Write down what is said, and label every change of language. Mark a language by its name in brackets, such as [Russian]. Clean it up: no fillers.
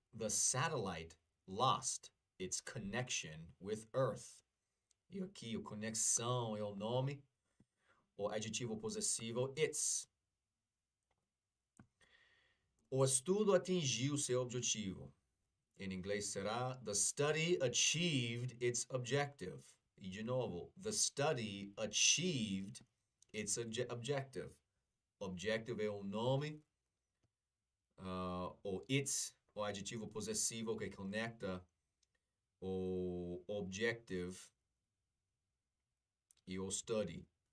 [English] The satellite lost its connection with Earth. [Portuguese] E aqui a conexão é o nome, o adjetivo possessivo its. O estudo atingiu seu objetivo. Em inglês será [English] the study achieved its objective. [Portuguese] E de novo, [English] the study achieved its objective. [Portuguese] Objective é o nome, o its, o adjetivo possessivo que conecta o objective e o study.